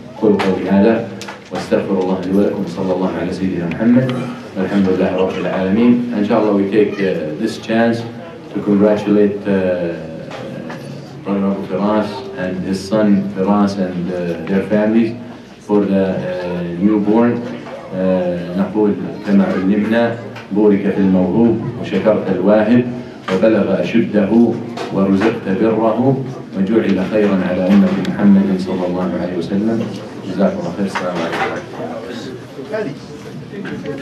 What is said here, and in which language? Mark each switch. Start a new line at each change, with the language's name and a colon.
Arabic: قولوا قولي هذا واستغفر الله لي ولكم صلى الله على سيدنا محمد والحمد لله رب العالمين.
English: Inshallah, we take this chance to congratulate Brother Abu Firas and his son Firas and their families for the newborn.
Arabic: نقول كما علمنا بورك في الموهوب وشكرت الواهب وبلغ أشده ورزقت بره وجعل خيرا على أمة محمد صلى الله عليه وسلم. جزاكم الله خير. السلام عليكم.